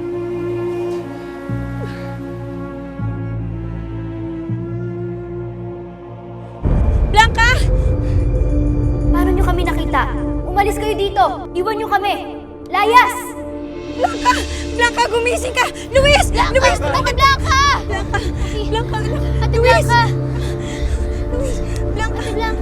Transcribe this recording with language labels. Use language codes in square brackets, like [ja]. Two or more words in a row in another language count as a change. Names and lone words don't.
[tl] Blanca! Paano nyo kami nakita? Umalis kayo dito! Iwan nyo kami! Layas! Blanca! Blanca, gumising ka! Luis! Luis! Ate Blanca! Blanca! Blanca! Ate Blanca! Luis! Blanca! Ate Blanca!